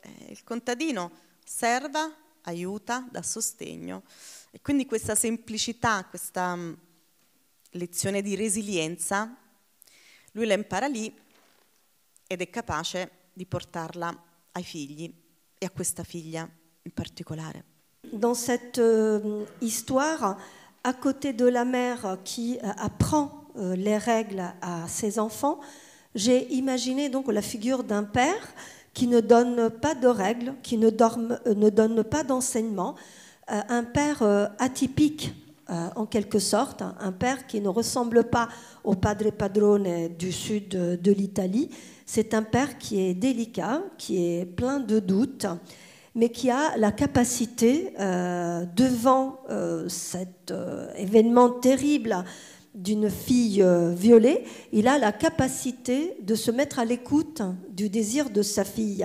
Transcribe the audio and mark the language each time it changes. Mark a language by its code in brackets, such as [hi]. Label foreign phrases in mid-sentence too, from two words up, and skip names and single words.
[it] Il contadino osserva, aiuta, dà sostegno. E quindi questa semplicità, questa lezione di resilienza, lui la impara lì ed è capace di portarla ai figli e a questa figlia in particolare. [fr] Dans cette histoire, à côté de la mère qui apprend les règles à ses enfants, j'ai imaginé donc la figure d'un père qui ne donne pas de règles, qui ne donne pas d'enseignement, un père atypique en quelque sorte, un père qui ne ressemble pas au [it] padre padrone [fr] du sud de l'Italie. C'est un père qui est délicat, qui est plein de doutes, mais qui a la capacité, devant cet événement terrible d'une fille violée, il a la capacité de se mettre à l'écoute du désir de sa fille.